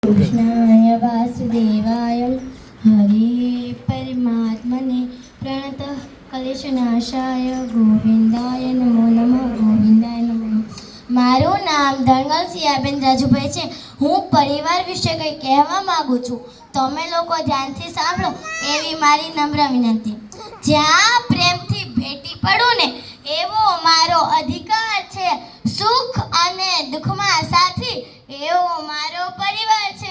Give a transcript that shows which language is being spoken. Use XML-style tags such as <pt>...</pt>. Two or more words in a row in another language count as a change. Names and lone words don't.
<sa>कृष्णाय वासुदेवाय हरे परमात्मने प्रणतः क्लेशनाशाय गोविंदाय नमो नमः गोविंदाय नमः।</sa> <gu>મારું નામ ધનગલ સિયાબેન રાજુભાઈ છે। હું પરિવાર વિશે કંઈ કહેવા માંગુ છું, તમે લોકો ધ્યાનથી સાંભળો એવી મારી નમ્ર વિનંતી। જ્યાં પ્રેમથી ભેટી પડું ને એવો મારો અધિકાર છે, સુખ અને દુઃખમાં સાથી એવો મારો પરિવાર છે।</gu>